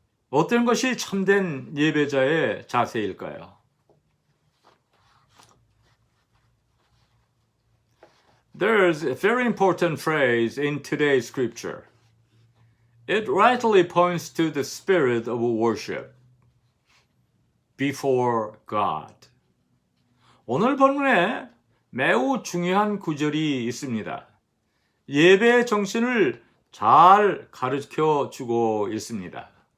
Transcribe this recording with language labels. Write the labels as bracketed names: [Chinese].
[Korean] 어떤 것이 참된 예배자의 자세일까요? [English] There's a very important phrase in today's scripture. It rightly points to the spirit of worship before God. [Korean] 오늘 본문에 매우 중요한 구절이 있습니다. 예배의 정신을 잘 가르쳐 주고 있습니다.